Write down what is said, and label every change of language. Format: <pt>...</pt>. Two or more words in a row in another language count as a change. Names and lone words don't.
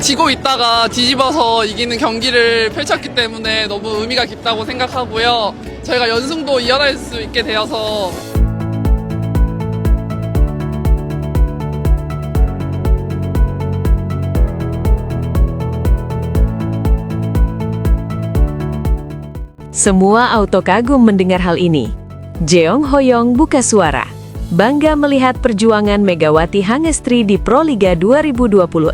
<ko>지고 있다가 뒤집어서 이기는 경기를 펼쳤기 때문에 너무 의미가 깊다고 생각하고요. 저희가 연승도 이어날 수 있게 되어서</ko> <id>Semua auto kagum mendengar hal ini. Jeong Hoyong buka suara. Bangga melihat perjuangan Megawati Hangestri di Proliga 2026.</id>